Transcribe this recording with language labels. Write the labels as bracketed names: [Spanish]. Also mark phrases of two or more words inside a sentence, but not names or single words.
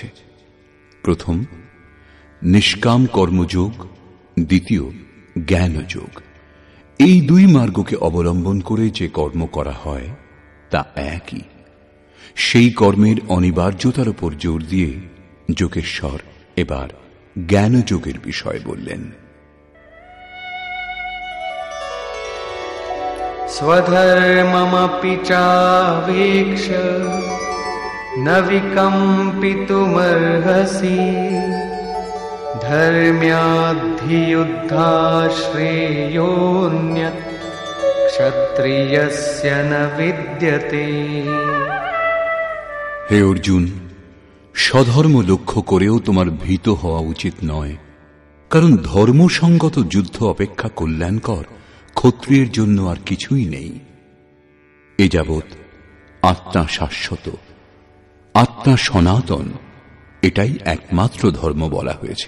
[Bangla] প্রথম নিষ্কাম কর্মযোগ, দ্বিতীয় জ্ঞানযোগ। এই দুই মার্গকে অবলম্বন করে যে কর্ম করা হয় তা একই। সেই কর্মের অনিবার্যতার উপর জোর দিয়ে যোগেশ্বর এবার জ্ঞানযোগের বিষয় বললেন। [Sanskrit] स्वधर्ममपि चावेक्ष्य न विकम्पितुमर्हसि धर्म्याद्धियुद्धाश्रेयोऽन्यत् क्षत्रियस्य न विद्यते। [Bangla] হে অর্জুন, স্বধর্ম লক্ষ্য করেও তোমার ভীত হওয়া উচিত নয়, কারণ ধর্মসঙ্গত যুদ্ধ অপেক্ষা কল্যাণকর ক্ষত্রিয়ের জন্য আর কিছুই নেই। এ যাবৎ আত্মা শাশ্বত, আত্মা সনাতন, এটাই একমাত্র ধর্ম বলা হয়েছে।